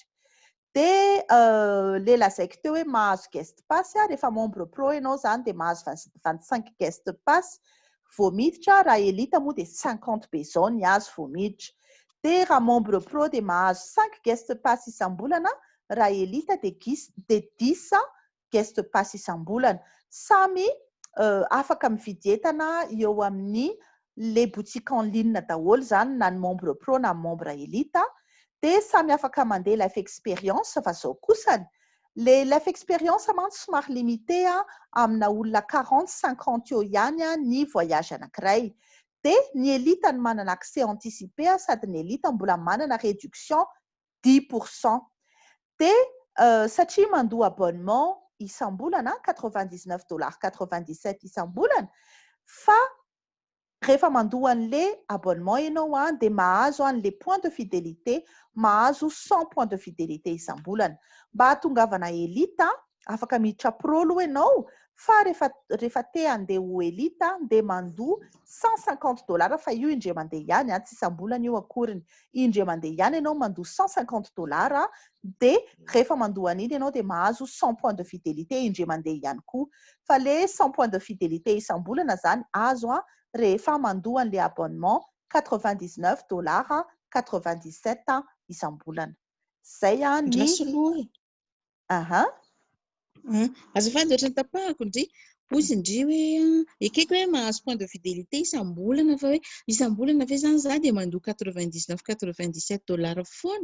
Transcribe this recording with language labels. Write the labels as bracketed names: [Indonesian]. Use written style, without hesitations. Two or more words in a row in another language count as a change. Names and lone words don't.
[Malagasy] Dia le lazaiko teo hoe mahazo [English] guest pass [Malagasy] rehefa [French] membre pro [Malagasy] ianao zany dia mahazo 25 [English] guest pass [Malagasy] vao miditra. Raha élite moa dia 50 be izao ny azo vao miditra. Dia raha [French] membre pro [Malagasy] dia mahazo 5 [English] guest pass [Malagasy] isam-bolana. Raha élite dia 10 [English] guest pass [Malagasy] isam-bolana. Samy afaka mividy entana eo amin'ny [French] les boutiques en ligne [Malagasy] daholo zany na ny [French] membre pro [Malagasy] na ny [French] membre élite [Malagasy] dia samy afaka mandeha [English] life expérience [Malagasy] fa izao kosany le [English] life expérience [Malagasy] mantsy somary limité amina olona 40-50 eo ihany ny voyage anankiray. Dia ny élite ny manana [French] accès anticipé [Malagasy] sady ny élite mbola manana réduction 10%. Dia satria mandoa abonnement isam-bolana 99 $ 97 isam-bolana fa rehefa mandoa an'le abonnement ianao dia mahazo an'le [French] point de fidélité, [Malagasy] mahazo 100 [French] point de fidélité [Malagasy] isam-bolana. Mba hahatongavana elita afaka miditra pro aloha ianao, fa rehefa te handeha ho elita dia mandoa $150 fa io indray mandeha ihany tsy isam-bolana io akoriny, indray mandeha ihany ianao mandoa $150 dia rehefa mandoa an'iny ianao dia mahazo 100 [French] point de fidélité [Malagasy] indray mandeha ihany koa. Fa le 100 [French] point de fidélité [Malagasy] isam-bolana zany azo rehefa mandoa an'le abonnement $99 97 isam-bolana. Zay ny azafady ohatrany tapahako indry ozy indry hoe ekeko hoe mahazo [French] point de fidélité [Malagasy] isam-bolana fa hoe isam-bolana ve zany za dia mandoa $99 foana.